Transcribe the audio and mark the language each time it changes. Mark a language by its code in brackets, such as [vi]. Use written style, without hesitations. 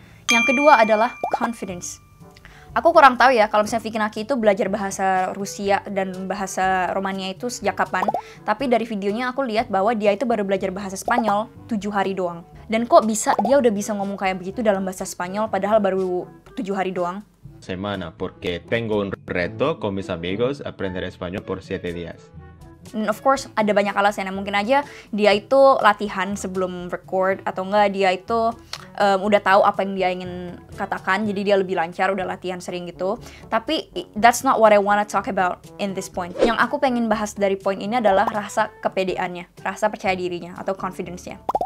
[id] Yang kedua adalah confidence. Aku kurang tahu ya kalau misalnya Vicky Naki itu belajar bahasa Rusia dan bahasa Romania itu sejak kapan, tapi dari videonya aku lihat bahwa dia itu baru belajar bahasa Spanyol 7 hari doang. Dan kok bisa dia udah bisa ngomong kayak begitu dalam bahasa Spanyol padahal baru 7 hari doang? [es] Semana porque tengo un reto con mis amigos aprender español por 7 días. [id] And of course ada banyak alasan, mungkin aja dia itu latihan sebelum record, atau enggak dia itu udah tahu apa yang dia ingin katakan, jadi dia lebih lancar, udah latihan sering gitu. [en] Tapi that's not what I wanna talk about in this point. [id] Yang aku pengen bahas dari poin ini adalah rasa kepedeannya, rasa percaya dirinya atau confidence-nya.